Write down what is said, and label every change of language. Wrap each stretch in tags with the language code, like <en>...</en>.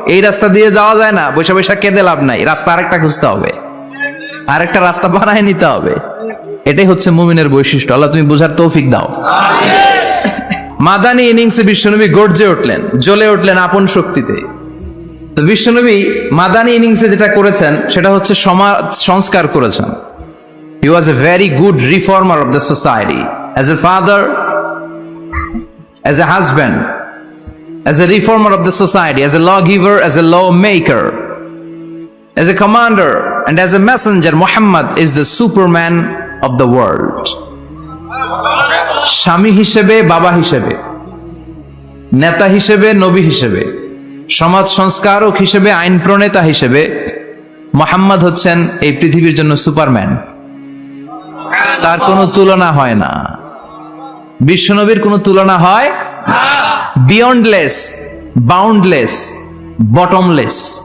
<bn>এই রাস্তা দিয়ে যাওয়া যায় না, বৈশা বৈশা কেঁদে লাভ নাই, রাস্তা আরেকটা খুঁজতে হবে, আরেকটা রাস্তা বানায় নিতে হবে। এটাই হচ্ছে মুমিনের বৈশিষ্ট্য। আল্লাহ তুমি বুঝার তৌফিক দাও। মাদানী ইনিংসে বিশ্বনবী গর্জে উঠলেন, জ্বলে উঠলেন আপন শক্তিতে। তো বিশ্বনবী মাদানী ইনিংসে যেটা করেছেন সেটা হচ্ছে সমাজ সংস্কার করেছেন।</bn> <en>He was a very good reformer of the society, as a father, as a husband, as a reformer of the society, as a lawgiver, as a lawmaker, as a commander, and as a messenger. Muhammad is the Superman of the world.</en> <bn>স্বামী হিসেবে, বাবা হিসেবে, নেতা হিসেবে, নবী হিসেবে, সমাজ সংস্কারক হিসেবে, আইন প্রণেতা হিসেবে মুহাম্মদ হচ্ছেন এই পৃথিবীর জন্য সুপারম্যান। তার কোনো তুলনা হয় না, বিশ্বনবীর কোনো তুলনা হয় বিয়ন্ডলেস, বাউন্ডলেস, বটমলেস।</bn>